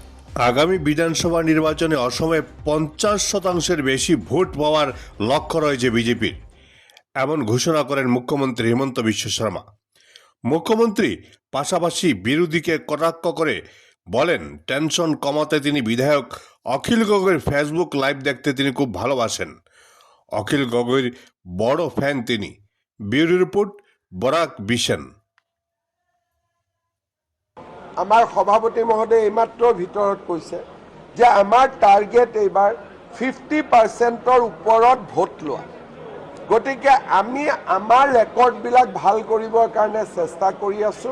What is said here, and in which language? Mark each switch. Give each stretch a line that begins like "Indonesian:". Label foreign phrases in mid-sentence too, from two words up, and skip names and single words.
Bangla: আগামী বিধানসভা নির্বাচনে অসমে 50% বেশি ভোট পাওয়ার লক্ষ্য রয়েছে বিজেপির, এমন ঘোষণা করেন মুখ্যমন্ত্রী হিমন্ত বিশ্ব শর্মা। মুখ্যমন্ত্রী পাশাপাশি বিরোধীকে কটাক্ষ করে বলেন, টেনশন কমাতে তিনি বিধায়ক অখিল গগৈর ফেসবুক লাইভ দেখতে তিনি খুব ভালোবাসেন। অখিল গগৈর বড় ফ্যান তিনি। ব্যুরো রিপোর্ট, বরাক বিশন।
Assamese: আমাৰ সভাপতি মহোদয়ে এইমাত্ৰ ভিতৰত কৈছে যে আমাৰ টাৰ্গেট এইবাৰ 50%ৰ ওপৰত ভোট লোৱা। গতিকে আমি আমাৰ ৰেকৰ্ডবিলাক ভাল কৰিবৰ কাৰণে চেষ্টা কৰি আছোঁ।